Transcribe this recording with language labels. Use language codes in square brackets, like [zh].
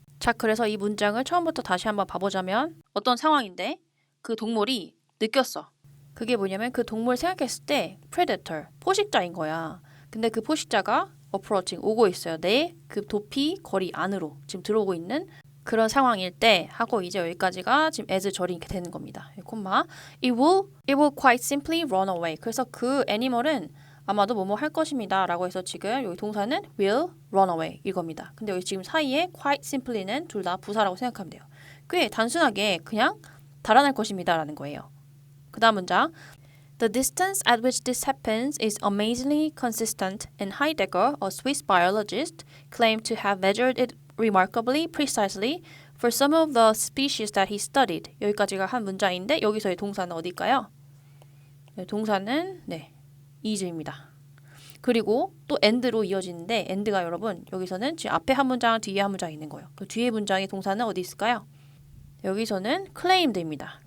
[ko] 자, 그래서 이 문장을 처음부터 다시 한번 봐보자면 어떤 상황인데 그 동물이 느꼈어. 그게 뭐냐면 그 동물 생각했을 때 predator, 포식자인 거야. 근데 그 포식자가 approaching, 오고 있어요. 내 그 도피 거리 안으로 지금 들어오고 있는 그런 상황일 때 하고 이제 여기까지가 지금 as 절이 이렇게 되는 겁니다. 콤마. [en] It will quite simply run away. [ko] 그래서 그 애니멀은 아마도 뭐뭐 할 것입니다. 라고 해서 지금 여기 동사는 will run away 이겁니다. 근데 여기 지금 사이에 quite simply는 둘 다 부사라고 생각하면 돼요. 꽤 단순하게 그냥 달아날 것입니다. 라는 거예요. 그 다음 문장. [en] The distance at which this happens is amazingly consistent, and Heidegger, a Swiss biologist, claimed to have measured it remarkably precisely for some of the species that he studied. [ko] 여기까지가 한 문장인데 여기서의 동사는 어딜까요? 네, 동사는 is입니다. 그리고 또 and로 이어지는데 and가 여러분 여기서는 지금 앞에 한 문장 뒤에 한 문장 있는 거예요. 그 뒤에 문장의 동사는 어디 있을까요? 여기서는 claimed입니다.